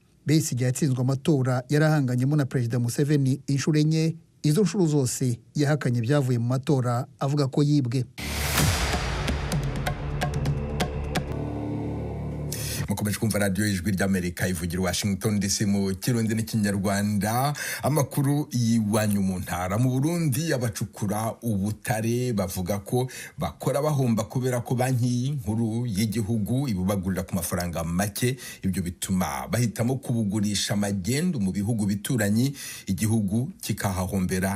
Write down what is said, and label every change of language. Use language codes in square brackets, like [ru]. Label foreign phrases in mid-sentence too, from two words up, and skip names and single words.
[rw] Besigye yatsinzwe amatora yarahanganyemo na Perezida Museveni inshuro enye. Izo nshuro zose yahakanye ibyavuye mu matora avuga ko yibwe. Mukomeje kumva radio Ijwi ry'Amerika ivugira Washington DC mu Kirundi n'Ikinyarwanda. Amakuru yiwanyu mu ntara. Mu Burundi abacukura ubutare bavuga ko bakora bahomba kubera ko banki nkuru y'igihugu ibubagurira ku mafaranga make. Ibyo bituma bahitamo kubugurisha magendu mu bihugu bituranyi, igihugu kikahahombera.